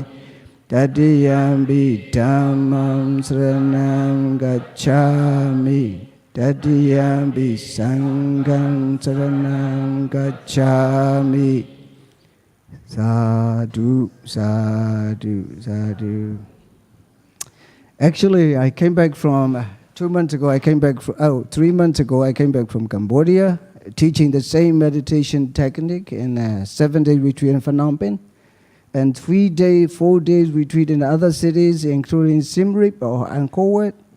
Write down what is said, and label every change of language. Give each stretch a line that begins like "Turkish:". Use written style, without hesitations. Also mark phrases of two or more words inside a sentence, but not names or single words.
Pali: Tatiyambi Dhammam Saranam Gacchami. Tatiyambi Sangham Saranam Gacchami. Sadhu, sadhu, sadhu.
English: Actually, I came back from 3 months ago, I came back from Cambodia, teaching the same meditation technique in a 7-day retreat in Phnom Penh, and 4 days retreat in other cities, including Siem Reap or Angkor Wat.